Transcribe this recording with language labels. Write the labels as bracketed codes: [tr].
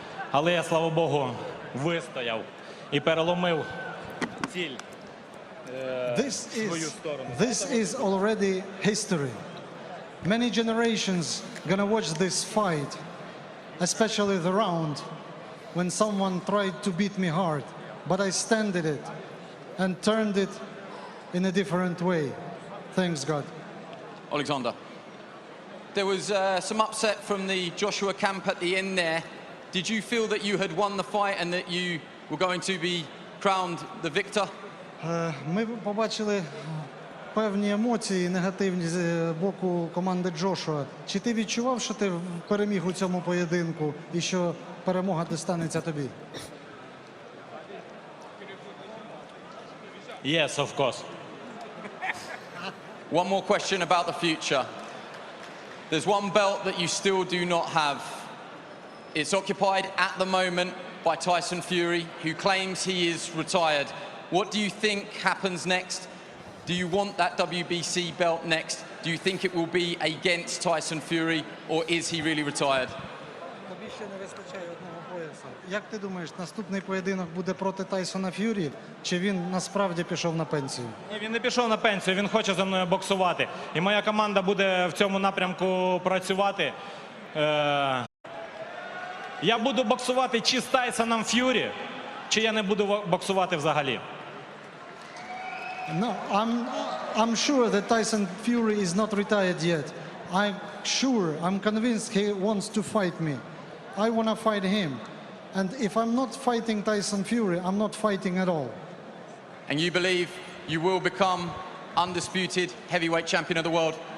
[uk] Але я, слава Богу, вистояв і переломив ціль в свою сторону. [en] This is already history. Many generations gonna watch this fight, especially the round when someone tried to beat me hard, but I standed it and turned it in a different way. Thanks God. Alexander, there was some upset from the Joshua camp at the end there. Did you feel that you had won the fight and that you were going to be crowned the victor? [uk] Ми побачили певні емоції негативні з боку команди Джошуа. Чи ти відчував, що ти переміг у цьому поєдинку і що перемога дістанеться тобі? [en] Yes, of course. One more question about the future. There's one belt that you still do not have. It's occupied at the moment by Tyson Fury, who claims he is retired. What do you think happens next? Do you want that WBC belt next? Do you think it will be against Tyson Fury, or is he really retired? [uk] Тобі ще не вистачає одного пояса. Як ти думаєш, наступний поєдинок буде проти Тайсона Ф'юрі, чи він насправді пішов на пенсію? Ні, він не пішов на пенсію, він хоче зі мною боксувати. І моя команда буде в цьому напрямку працювати. Я буду боксувати чи з Тайсоном Ф'юрі, чи я не буду боксувати взагалі. [en] No, I'm sure that Tyson Fury is not retired yet. I'm convinced he wants to fight me. I want to fight him. And if I'm not fighting Tyson Fury, I'm not fighting at all. And you believe you will become undisputed heavyweight champion of the world?